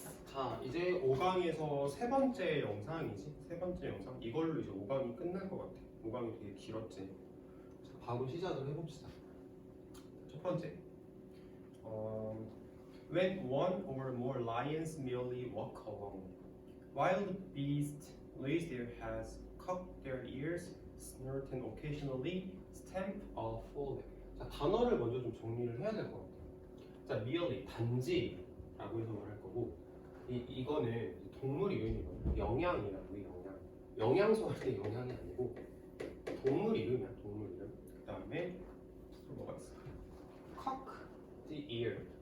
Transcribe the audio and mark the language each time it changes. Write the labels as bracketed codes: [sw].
[ko] 자, 이제 5강에서 세 번째 영상이지? 세 번째 영상. 이걸로 이제 5강이 끝날 것 같아. 5강이 되게 길었지. 자, 바로 시작을 해봅시다. 첫 번째. [en] When one or more lions merely walk along, wild beasts raise their heads, cock their ears, snort and occasionally stamp a foreleg. [ko] 자, 단어를 먼저 좀 정리를 해야 될 것 같아. 자, merely 단지라고 해서 말할 거고, 이거는 동물 이름이거든. 영양이라고 해. 영양소 할 때 영양이 아니고 동물 이름이야. 동물 이름. 그 다음에 뭐가 있어? cock the ear.